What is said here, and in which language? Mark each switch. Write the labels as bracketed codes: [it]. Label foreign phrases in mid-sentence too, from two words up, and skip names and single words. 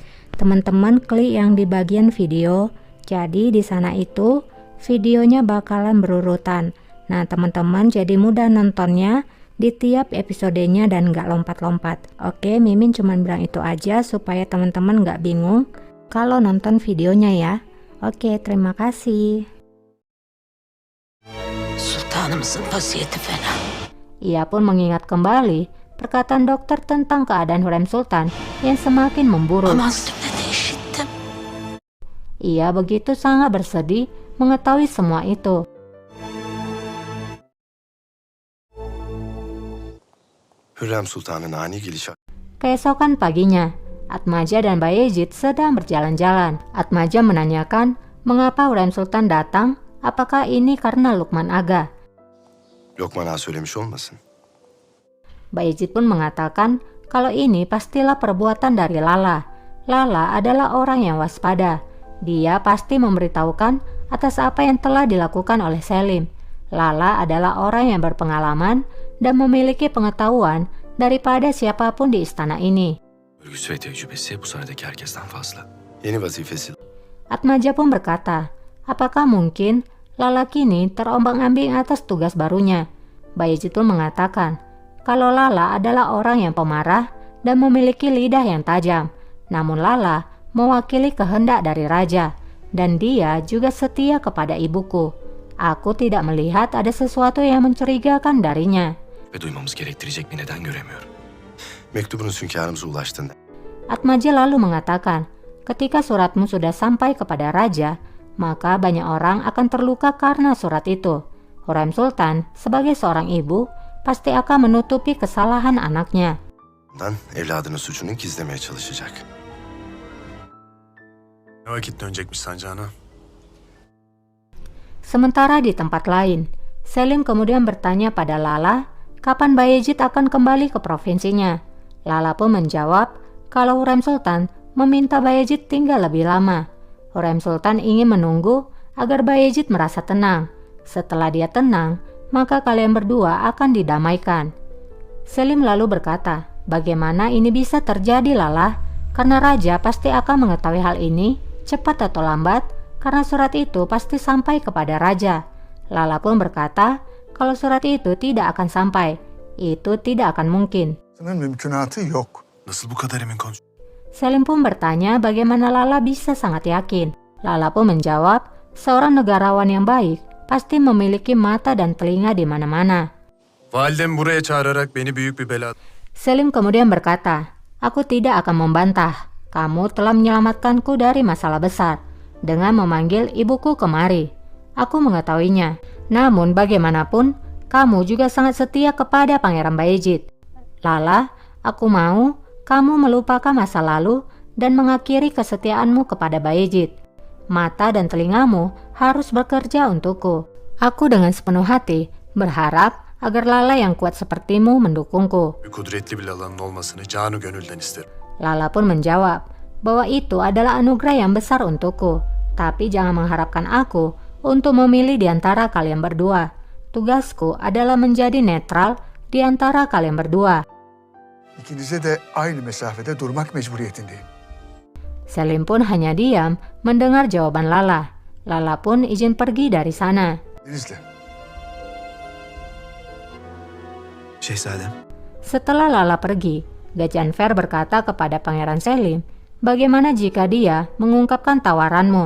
[id] Teman-teman klik yang di bagian video. Jadi di sana itu videonya bakalan berurutan. Nah, teman-teman jadi mudah nontonnya di tiap episodenya dan nggak lompat-lompat. Oke, Mimin cuman bilang itu aja supaya teman-teman nggak bingung kalau nonton videonya ya. Oke, terima kasih. [tr] Sultanımızın vaziyeti fena. [id] Ia pun mengingat kembali perkataan dokter tentang keadaan Hürrem Sultan yang semakin memburuk. [tr] Amazlıkla da işittim. [id] Ia begitu sangat bersedih mengetahui semua itu. [tr] Hürrem Sultan'ın ani gidişat. [id] Keesokan paginya, Atmaja dan Bayezid sedang berjalan-jalan. Atmaja menanyakan mengapa Hürrem Sultan datang, apakah ini karena Lukman Aga. [tr] Lokman Ağa söylemiş olmasın? [id] Bayezid pun mengatakan kalau ini pastilah perbuatan dari Lala. Lala adalah orang yang waspada. Dia pasti memberitahukan atas apa yang telah dilakukan oleh Selim. Lala adalah orang yang berpengalaman dan memiliki pengetahuan daripada siapapun di istana ini. [tr] Örgüsü ve tecrübesi bu sahnedeki herkesten fazla. Yeni vazifesi. [id] Atmaja pun berkata, apakah mungkin Lala kini terombang-ambing atas tugas barunya? Bayezid pun mengatakan, kalau Lala adalah orang yang pemarah dan memiliki lidah yang tajam. Namun Lala mewakili kehendak dari raja, dan dia juga setia kepada ibuku. Aku tidak melihat ada sesuatu yang mencurigakan darinya. [tr] Ve duymamız gerektirecek bir neden göremiyorum. Mektubunuz hünkârımıza ulaştığında [id] Atmaja lalu mengatakan, ketika suratmu sudah sampai kepada raja, maka banyak orang akan terluka karena surat itu. Hürrem Sultan sebagai seorang ibu pasti akan menutupi kesalahan anaknya. [tr] evladının suçunu gizlemeye çalışacak. Ne vakit dönecekmiş sancağına? [id] Sementara di tempat lain, Selim kemudian bertanya pada Lala kapan Bayezid akan kembali ke provinsinya. Lala pun menjawab kalau Hürrem Sultan meminta Bayezid tinggal lebih lama. Hürrem Sultan ingin menunggu agar Bayezid merasa tenang. Setelah dia tenang, maka kalian berdua akan didamaikan. Selim lalu berkata, bagaimana ini bisa terjadi Lala? Karena raja pasti akan mengetahui hal ini, cepat atau lambat, karena surat itu pasti sampai kepada raja. Lala pun berkata, kalau surat itu tidak akan sampai, itu tidak akan mungkin. [tr] Mümkünatı yok. Nasıl bu kadar emin konuş? [id] Selim pun bertanya bagaimana Lala bisa sangat yakin. Lala pun menjawab, seorang negarawan yang baik pasti memiliki mata dan telinga di mana-mana. [tr] Validem buraya çağırarak beni büyük bir bela... [id] Selim kemudian berkata, aku tidak akan membantah. Kamu telah menyelamatkanku dari masalah besar dengan memanggil ibuku kemari. Aku mengetahuinya. Namun bagaimanapun, kamu juga sangat setia kepada Pangeran Bayezid. Lala, aku mau kamu melupakan masa lalu dan mengakhiri kesetiaanmu kepada Bayezid. Mata dan telingamu harus bekerja untukku. Aku dengan sepenuh hati berharap agar Lala yang kuat sepertimu mendukungku. [tr] Kudretli bir Lala'nın olmasını canı gönülden isterim. [id] Lala pun menjawab bahwa itu adalah anugerah yang besar untukku. Tapi jangan mengharapkan aku untuk memilih di antara kalian berdua. Tugasku adalah menjadi netral di antara kalian berdua. [tr] İkinize de aynı mesafede durmak mecburiyetindeyim. [id] Selim pun hanya diam mendengar jawaban Lala. Lala pun izin pergi dari sana. [tr] İzle. Şehzadem, [id] Setelah Lala pergi, Gajanfer berkata kepada Pangeran Selim, bagaimana jika dia mengungkapkan tawaranmu?